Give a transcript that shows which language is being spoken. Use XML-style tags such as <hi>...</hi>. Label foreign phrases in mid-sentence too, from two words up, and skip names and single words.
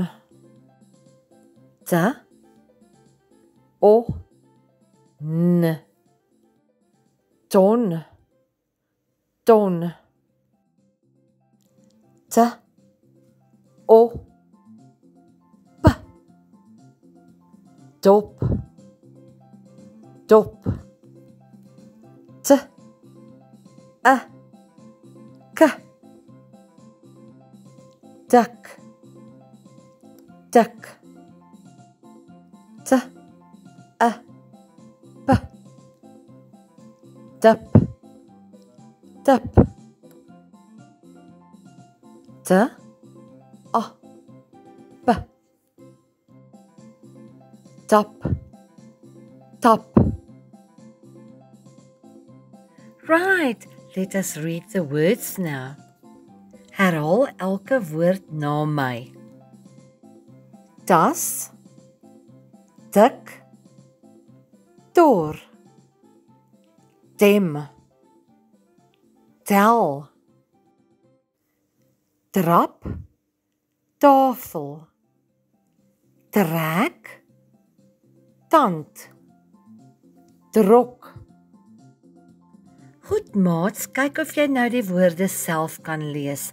<af>T, o, n, ton, ton, t, o, p, dop, dop, t, a, k, dak, dak. T, a, p, dip, dip, t, a, p, tap, tap.</af> <en>Right, let us read the words now.</en> <af>Herhaal elke woord na my. Tas, dik, tor, tem, tel, trap, tafel, trek, tand, drok. Goed maats, kyk of jy nou die woorde self kan lees.</af>